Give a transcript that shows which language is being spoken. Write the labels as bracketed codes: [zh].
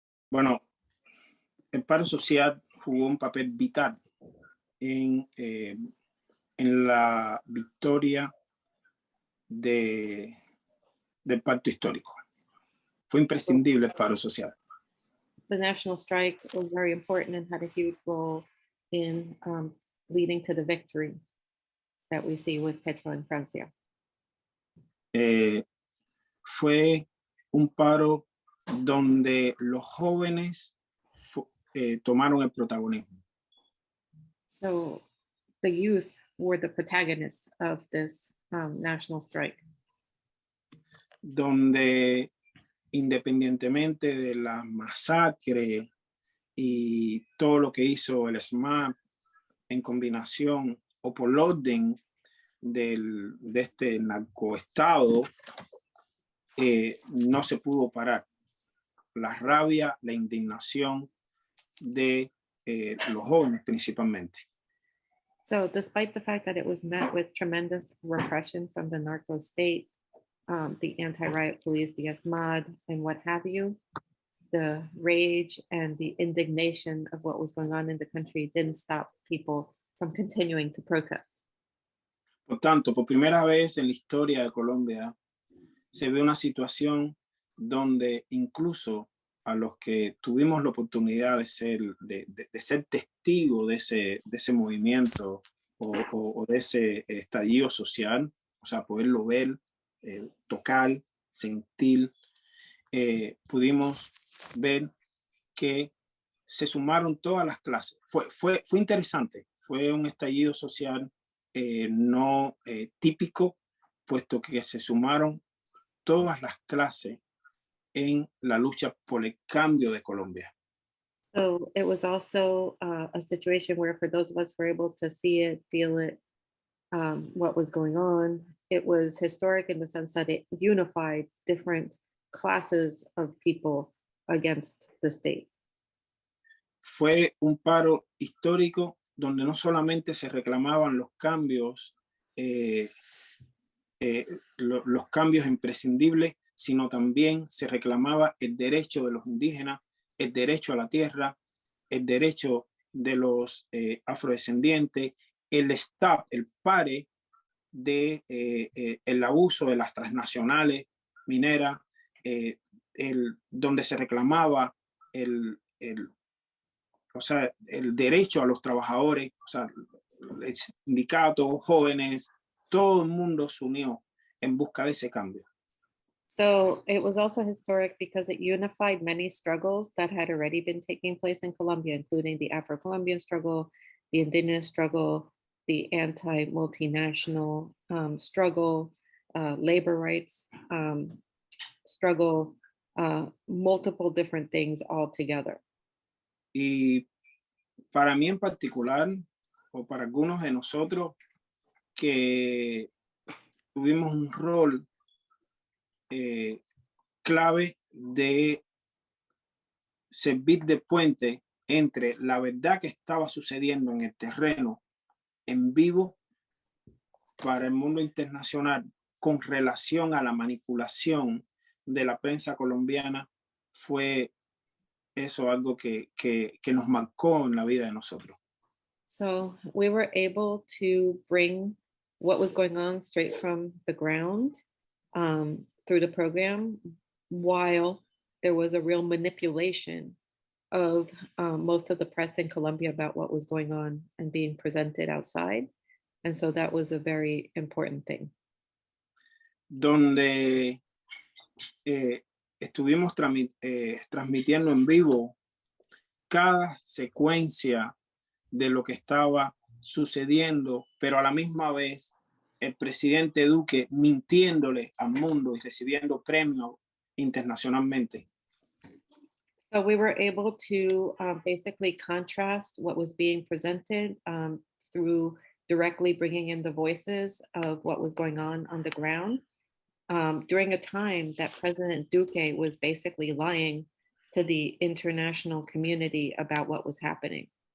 [es] Bueno, el paro social jugó un papel vital en la victoria del pacto histórico. Fue imprescindible el paro social. [en] The national strike was very important and had a huge role in leading to the victory that we see with Petro and Francia. [es] Fue un paro donde los jóvenes tomaron el protagonismo. [en] So the youth were the protagonists of this national strike. [es] Donde independientemente de la masacre y todo lo que hizo el SMAP en combinación o por orden de este narcoestado, no se pudo parar la rabia, la indignación de los jóvenes principalmente. [en] So despite the fact that it was met with tremendous repression from the narco state, the anti-riot police, the ESMAD, and what have you, the rage and the indignation of what was going on in the country didn't stop people from continuing to protest. [es] Por tanto, por primera vez en la historia de Colombia se ve una situación donde incluso a los que tuvimos la oportunidad de ser testigo de ese movimiento o de ese estallido social, o sea, poderlo ver, tocar, sentir, pudimos ver que se sumaron todas las clases. Fue interesante, fue un estallido social no típico, puesto que se sumaron todas las clases en la lucha por el cambio de Colombia. [en] So it was also a situation where for those of us who were able to see it, feel it, what was going on, it was historic in the sense that it unified different classes of people against the state. [es] Fue un paro histórico donde no solamente se reclamaban los cambios los cambios imprescindibles, sino también se reclamaba el derecho de los indígenas, el derecho a la tierra, el derecho de los afrodescendientes, el stop, el pare de el abuso de las transnacionales mineras, donde se reclamaba o sea, el derecho a los trabajadores, o sea, el sindicato, jóvenes, todo el mundo se unió en busca de ese cambio. [en] So it was also historic because it unified many struggles that had already been taking place in Colombia, including the Afro-Colombian struggle, the indigenous struggle, the anti-multinational struggle, labor rights struggle, multiple different things all together. [es] Y para mí en particular, o para algunos de nosotros que tuvimos un rol clave de servir de puente entre la verdad que estaba sucediendo en el terreno en vivo para el mundo internacional con relación a la manipulación de la prensa colombiana, fue eso algo que nos marcó en la vida de nosotros. [en] So we were able to bring what was going on straight from the ground through the program, while there was a real manipulation of most of the press in Colombia about what was going on and being presented outside. And so that was a very important thing. [es] Donde estuvimos transmitiendo en vivo cada secuencia de lo que estaba sucediendo, pero a la misma vez el presidente Duque mintiéndole al mundo y recibiendo premios internacionalmente. [en] So we were able to basically contrast what was being presented through directly bringing in the voices of what was going on the ground during a time that President Duque was basically lying to the international community about what was happening.